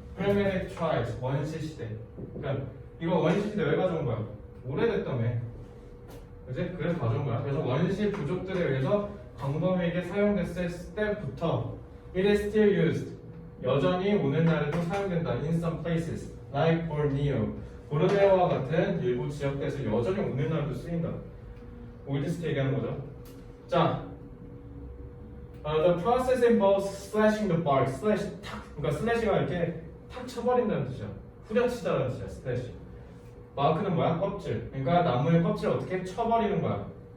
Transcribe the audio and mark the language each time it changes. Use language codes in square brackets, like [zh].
[en] Hellenic tribes, [ko] 원시 시대. 그러니까 이거 원시 시대 왜 가져온 거야? 오래됐다며. 그지? 그래서 가져온 거야. 그래서 원시 부족들에 의해서 광범위하게 사용됐을 때부터 [en] it is still used. [ko] 여전히 오늘날에도 사용된다. [en] in some places, like Borneo. [ko] 보르네오와 같은 일부 지역대에서 여전히 오늘날도 쓰인다. 올디스트 얘기하는 거죠. [en] 자, the process involves slashing the bark. [ko] slash 탁, 그러니까 슬래시가 이렇게 탁 쳐버린다는 뜻이야. 후려치다라는 뜻이야. 슬래시. 마크는 뭐야? 껍질. 그러니까 나무의 껍질을 어떻게 쳐버리는 거야.